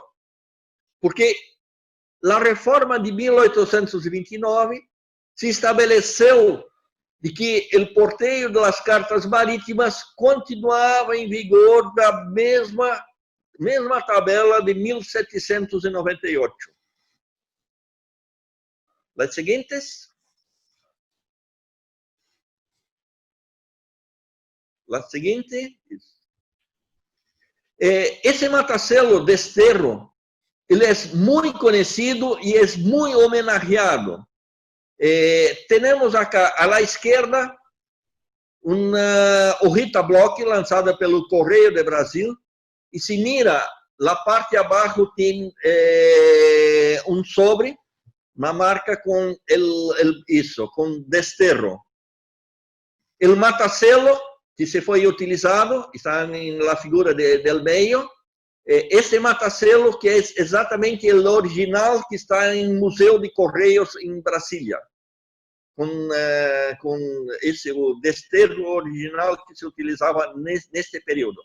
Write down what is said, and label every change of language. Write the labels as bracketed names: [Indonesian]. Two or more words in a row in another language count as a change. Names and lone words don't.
[Portuguese] Porque a reforma de 1829 se estabeleceu de que o porteio das cartas marítimas continuava em vigor da mesma tabela de 1798. Las seguintes. [Spanish] La siguiente. [Portuguese] Esse matacelo Desterro, ele é muito conhecido e é muito homenageado. Temos acá, à la esquerda, uma hojita bloque lançada pelo Correio de Brasil, e [Spanish] se mira, [Portuguese] na parte de abaixo tem sobre, uma marca com isso, com Desterro. O matacelo que se foi utilizado, está na figura del meio, esse matacelo que é exatamente o original que está no Museu de Correios em Brasília, com esse o desterro original que se utilizava neste período.